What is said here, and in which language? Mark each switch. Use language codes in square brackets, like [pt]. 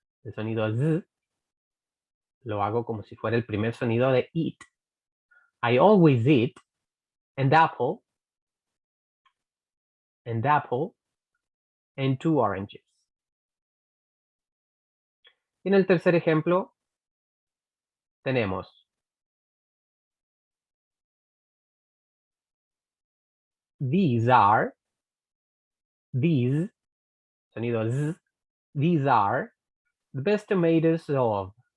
[es] El sonido z lo hago como si fuera el primer sonido de eat. [en] I always eat an apple, and two oranges. [es] Y en el tercer ejemplo tenemos these, sonido z, [en] these are the best tomatoes of.